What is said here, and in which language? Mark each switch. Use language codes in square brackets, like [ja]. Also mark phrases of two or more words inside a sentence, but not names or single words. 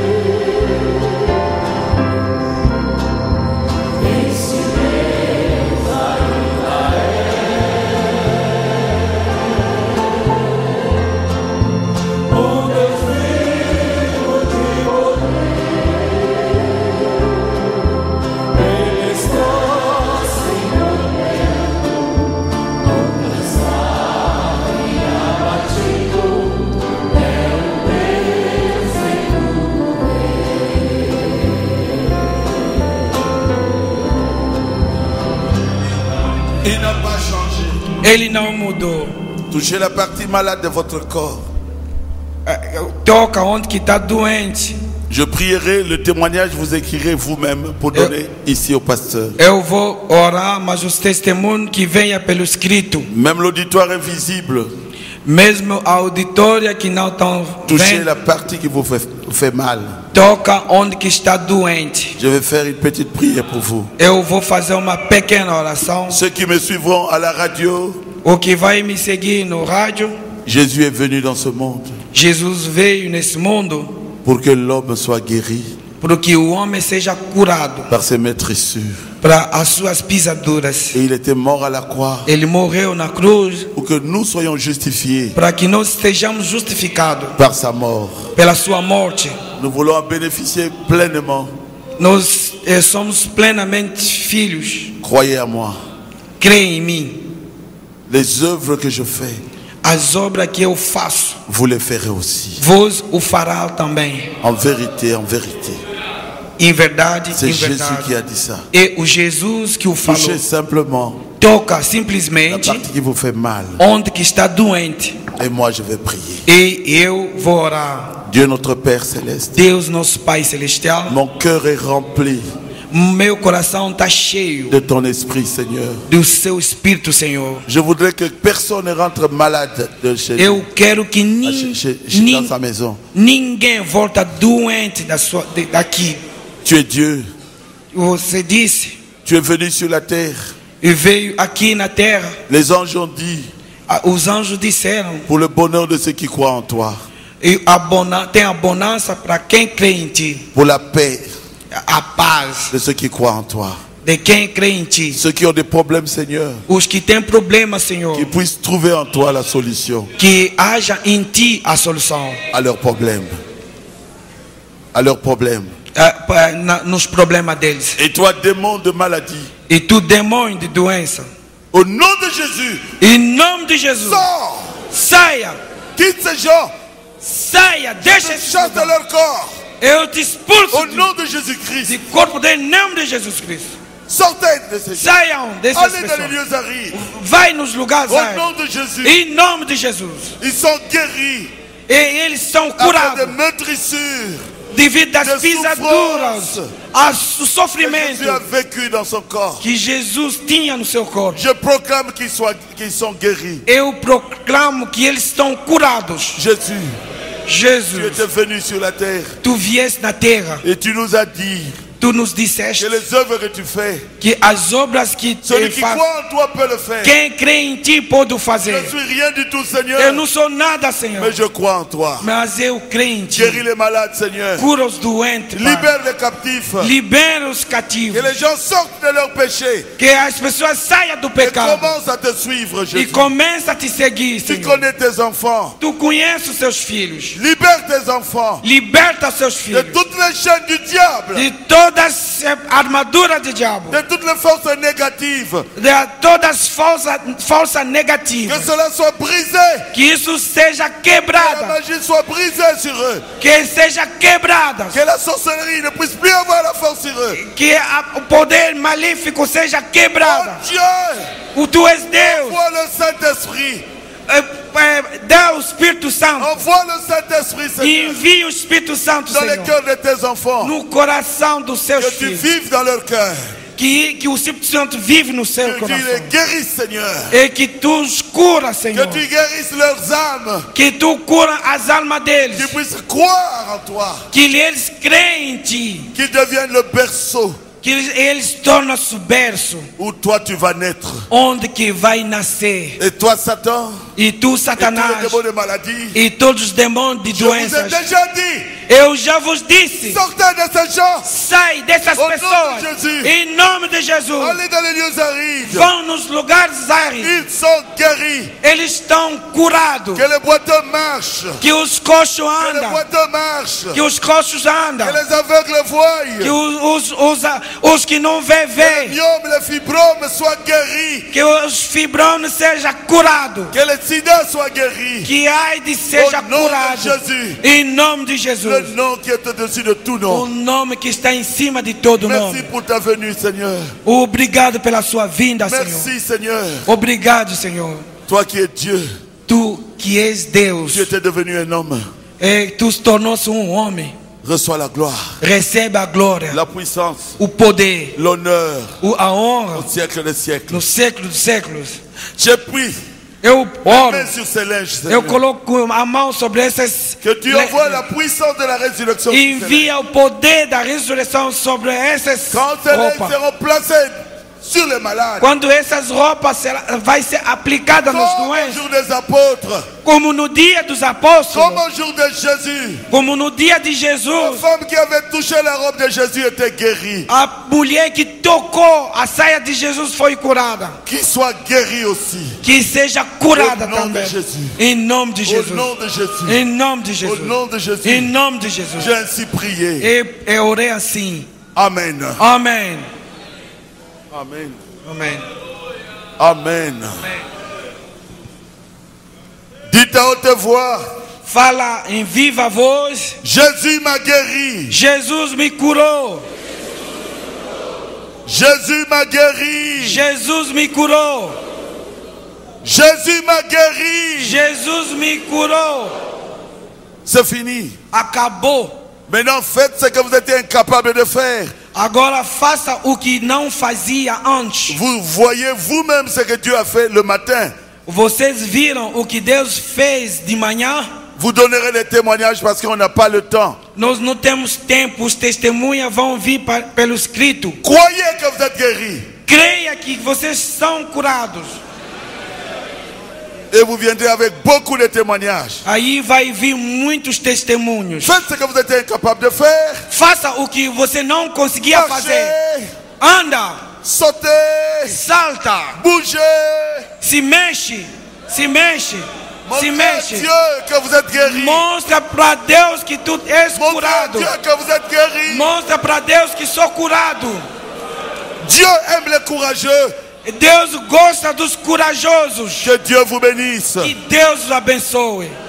[pt] Este Deus ainda um Deus vivo de poder. Ele está sempre operando, não cansado e abatido. É um Deus que tudo [fr] Il n'a pas changé. [pt] Ele não mudou. [fr] Touchez la partie malade de votre corps. [pt] Toca onde que está doente. [fr] Je prierai, le témoignage vous écrirez vous-même pour donner ici au pasteur. [pt] Eu vou orar, mas os testemunhos que venha pelo escrito, [fr] Même l'auditoire invisible, [pt] mesmo a auditória que não estão [fr] touchez [pt] vendo, [fr] la partie qui vous fait mal. [pt] toca onde que está doente. [fr] Je vais faire une petite prière pour vous. [pt] Eu vou fazer uma pequena oração. [fr] Ceux qui me suivront à la radio, [pt] O que vai me seguir no rádio, [fr] Jésus est venu dans ce monde [pt] Jesus veio nesse mundo [fr] pour que l'homme soit guéri [pt] para que o homem seja curado [fr] par ses maîtresses. [pt] para as suas pisaduras. [fr] Et il était mort à la croix [pt] Ele morreu na cruz [fr] pour que nous soyons justifiés [pt] para que nós estejamos justificados [fr] par sa mort. [pt] pela sua morte. [fr] Nous voulons en bénéficier pleinement. [pt] Nós somos plenamente filhos. [fr] Croyez à moi. [pt] Creia em mim. [fr] Les œuvres que je fais, [pt] As obras que eu faço, [fr] vous les ferez aussi. [pt] vós o fará também. [fr] En vérité, en vérité. [pt] Em verdade, [fr] C'est [pt] em [fr] Jésus [pt] verdade. [fr] qui a dit ça. [pt] É o Jesus que o falou. [fr] Touchez simplement [pt] Toca [fr] la [pt] simplesmente [fr] partie qui vous fait mal. [pt] onde que está doente. [fr] Et moi, je vais prier. [pt] E eu vou orar. [fr] Dieu notre Père Céleste, [pt] Deus, nosso Pai Celestial, [fr] mon cœur est rempli [pt] meu coração está cheio [fr] de ton esprit, Seigneur. [pt] do seu Espírito, Senhor. [fr] Je voudrais que personne ne rentre malade de chez nous, [pt] Eu quero que [fr] dans sa maison. [pt] ninguém volta doente daqui. [fr] Tu es Dieu. [pt] Você disse, [fr] Tu es venu sur la terre. [pt] e veio aqui na terra. [fr] Les anges ont dit, [pt] Os anjos disseram, [fr] pour le bonheur de ceux qui croient en toi, [pt] e tem a bonança para quem crê em ti. [fr] pour la paix [pt] A paz [fr] de ceux qui croient en toi. [pt] de quem crê em ti. [fr] Ceux qui ont des problèmes, Seigneur, [pt] Os que têm problema, Senhor, [fr] qu'ils puissent trouver en toi la solution [pt] que haja em ti a solução. [fr] à leurs problèmes. À leurs problèmes. [pt] Nos problemas deles. [fr] Et toi, démon de maladie, [pt] E tu, demônio de doença, [fr] au nom de Jésus, [pt] em nome de Jesus, [fr] sors, [pt] saia, [fr] quitte ces gens, [pt] saia, deixa esse [fr] chasse de [pt] lugar. [fr] leur corps. [pt] Eu te expulso [fr] Au nom de Jésus-Christ, [pt] de corpo em nome de Jesus Cristo. [fr] sortez de ces gens. [pt] Saiam dessas [fr] Allez dans les [pt] pessoas. [fr] lieux arides. [pt] Vai nos lugares [fr] Au [pt] áridos. [fr] nom de Jésus, [pt] Em nome de Jesus. [fr] ils sont guéris [pt] E eles são [fr] après [pt] curados [fr] des meurtrissures [pt] devido às [fr] de [pt] pisaduras, [fr] souffrance [pt] ao [fr] que Jésus a [pt] sofrimento [fr] vécu dans son corps. [pt] que Jesus tinha no seu corpo. [fr] Je proclame qu'ils sont guéris. [pt] Eu proclamo que eles estão curados. [fr] Jésus, tu [pt] Jesus, [fr] étais venu sur la terre [pt] tu vieste na terra, [fr] et tu nous as dit [pt] tu nos disseste [fr] que les œuvres que tu fais, [pt] que as obras que [fr] celui [pt] tu [fr] qui [pt] faz, [fr] croit en toi peut le faire. [pt] quem crê em ti pode [fr] Je [pt] fazer. [fr] ne suis rien du tout, Seigneur, [pt] Eu não sou nada, Senhor, [fr] mais je crois en toi. [pt] mas eu creio em ti. [fr] Guéris les malades, Seigneur. [pt] Cura os doentes, Pai. [fr] Libère les captifs. [pt] Libera os [fr] Que [pt] cativos. [fr] les gens sortent de leurs péchés [pt] Que as pessoas saiam do [fr] et [pt] pecado [fr] commencent à te suivre, [pt] e [fr] Jésus. [pt] comecem a te seguir, [fr] Tu [pt] Senhor. [fr] connais tes enfants. [pt] Tu conheces os seus filhos. [fr] Libère tes enfants [pt] Liberta seus [fr] de [pt] filhos [fr] toutes les chaînes du diable, [pt] de todas as armaduras do diabo, [fr] de toutes les forces négatives. [pt] de todas as forças [fr] Que [pt] negativas. [fr] cela soit brisé. [pt] Que isso seja [fr] Que la [pt] quebrada. [fr] magie soit brisée sur eux. [pt] Que seja quebrada. [fr] Que la sorcellerie ne puisse plus avoir la force sur eux. [pt] Que o poder malífico seja [fr] Oh [pt] quebrada. [fr] Dieu, [pt] O tu és Deus. [fr] envoie le Saint-Esprit. [pt] Dá o Espírito Santo. [fr] Envoie le Saint-Esprit, Seigneur, [pt] Envie o Espírito Santo, [fr] dans les [pt] Senhor, [fr] cœurs de tes enfants. [pt] no coração dos seus [fr] Que tu [pt] filhos. [fr] vives dans leur cœur. [pt] Que o Espírito Santo vive no seu [fr] Que tu les [pt] coração. [fr] guérisses, Seigneur. [pt] E que tu os cura, [fr] Que [pt] Senhor. [fr] tu guérisses leurs âmes. [pt] Que tu cura as almas deles. [fr] Qu'ils puissent croire en toi. [pt] Que eles creem em ti. [fr] Qu'ils deviennent le berceau [pt] Que eles tornam-se o berço [fr] où toi tu vas naître. [pt] onde que vai nascer. [fr] Et toi, Satan, [pt] E tu, [fr] et tous les [pt] Satanás, [fr] démons de maladie, [pt] e todos os demônios de [fr] je vous ai [pt] doenças, [fr] déjà dit, [pt] eu já vos disse, [fr] sortez de ces gens. [pt] sai dessas [fr] Au nom de [pt] pessoas. [fr] Jésus. [pt] Em nome de Jesus. [fr] Allez dans les lieux arides. [pt] Vão nos lugares áridos. [fr] Ils sont guéris. [pt] Eles estão curados. [fr] Que les boiteux marchent. [pt] Que os coxos [fr] Que les [pt] andam. [fr] boiteux marchent. [pt] Que os coxos andam. [fr] Que les aveugles voient. [pt] Que os que não vê, [fr] Les [pt] vê. [fr] myomes, les fibromes soient guéris. [pt] Que os fibrones sejam curados. [fr] Que les sida soient guéris. [pt] Que a AIDS seja [fr] Au nom de [pt] curado. [fr] Jésus. [pt] Em nome de [fr] Le [pt] Jesus. [fr] nom qui est au-dessus de tout [pt] O [fr] nom. [pt] nome que está em cima de todo [fr] Merci [pt] nome. [fr] pour ta venue, Seigneur. [pt] Obrigado pela sua vinda, Senhor. [fr] Merci, Seigneur. [pt] Obrigado, Senhor. [fr] Toi qui es Dieu, [pt] Tu que és Deus. [fr] tu étais devenu un homme. [pt] E tu se tornou-se homem. [fr] Reçois la gloire, [pt] Recebe a glória, [fr] la puissance, [pt] o poder, [fr] l'honneur [pt] a honra [fr] au siècle des siècles. [pt] no século dos séculos. [fr] J'ai pris [pt] Eu oro. [fr] main sur ces linges, [pt] Eu [fr] Seigneur. [pt] coloco a mão sobre essas. [fr] Que tu envoies la puissance de la résurrection. sur ces linges. [pt] Envia o poder da ressurreição sobre essas [fr] Quand ces linges [pt] roupas. [fr] seront placés sur les malades. [pt] Quando essas roupas vai ser aplicada nos [fr] Comme au [pt] doentes, [fr] jour des apôtres. [pt] como no dia dos [fr] Comme [pt] apóstolos, [fr] au jour de Jésus. [pt] como no dia de [fr] La [pt] Jesus, [fr] femme qui avait touché la robe de Jésus était guérie. [pt] a mulher que tocou a saia de Jesus foi curada. [fr] Qu'il soit guéri aussi. [pt] Que seja curada [fr] Au nom [pt] também. [fr] de Jesus. [pt] Em nome de [fr] Au [pt] Jesus. [fr] nom de Jésus. [pt] Em nome de [fr] Au [pt] Jesus. [fr] nom de Jésus. [pt] Em nome de Jesus. [fr] J'ai ainsi prié. [pt] Eu orei assim. [fr] Amen. [pt] Amém. [fr] Amen. [pt] Amém. [fr] Amen. Dites à haute voix. [pt] Fala em viva voz. [fr] Jésus m'a guéri. [pt] Jesus me curou. [fr] Jésus m'a guéri. [pt] Jesus me curou. [fr] Jésus m'a guéri. [pt] Jesus me curou. [fr] C'est fini. [pt] Acabou. [fr] Maintenant, faites ce que vous étiez incapable de faire. [pt] Agora faça o que não fazia antes. [fr] Vous voyez vous-même ce que Dieu a fait le matin. [pt] Vocês viram o que Deus fez de manhã? [fr] Vous donnerez des témoignages parce qu'on n'a pas le temps. [pt] Nós não temos tempo, os testemunhas vão vir pelo escrito. [fr] Croyez que vous êtes guéris. [pt] Creia que vocês são curados. [fr] Et vous viendrez avec beaucoup de témoignages. [pt] Aí vai vir muitos testemunhos. [fr] Faites ce que vous étiez incapable de faire. [pt] Faça o que você não conseguia fazer. [fr] Marchez, [pt] Anda, [fr] sautez, [pt] salta, [fr] bougez. [pt] se mexe, se mexe, se [fr] Montrez à [pt] mexe. [fr] Dieu que vous êtes guéris. [pt] Mostra para Deus que tu és [fr] Montrez à [pt] curado. [fr] Dieu que vous êtes guéris. [pt] Mostra para Deus que sou curado. [fr] Dieu aime les courageux. [pt] Deus gosta dos corajosos. [fr] Que Dieu vous bénisse. [pt] Que Deus os abençoe.